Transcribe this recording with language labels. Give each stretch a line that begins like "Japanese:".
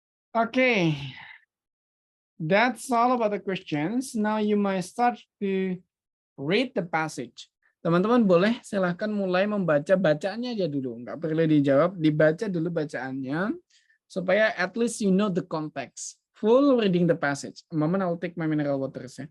English: Okay, that's all about the questions. Now you might start to read the passage.
Indonesian: Teman-teman boleh silahkan mulai membaca bacaannya aja dulu. Nggak perlu dijawab, dibaca dulu bacaannya. Supaya
English: at least you know the context. Full reading the passage. A moment, I'll take my mineral water.